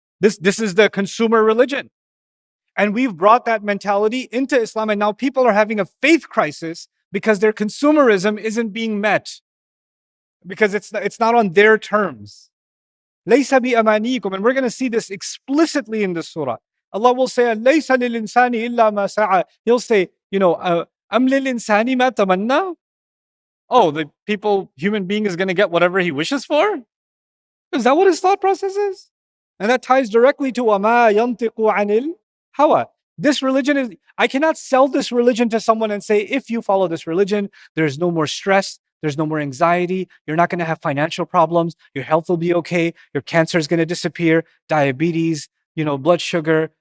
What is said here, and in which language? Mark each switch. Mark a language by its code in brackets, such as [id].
[en] This is the consumer religion. And we've brought that mentality into Islam, and now people are having a faith crisis because their consumerism isn't being met, because it's not on their terms. [ar] لَيْسَ بِأَمَانِيكُمْ. [en] And we're going to see this explicitly in the surah. Allah will say, [ar] لَيْسَ لِلْإِنسَانِ إِلَّا مَا سَعَى. [en] He'll say, [ar] أَمْ لِلْإِنسَانِ مَا تَمَنَّى. [en] Oh, the human being is going to get whatever he wishes for? Is that what his thought process is? And that ties directly to [ar] وَمَا يَنْطِقُ عَنِ الْهَوَى. [en] This religion is, I cannot sell this religion to someone and say, if you follow this religion, there's no more stress, there's no more anxiety, you're not going to have financial problems, your health will be okay, your cancer is going to disappear, diabetes, blood sugar.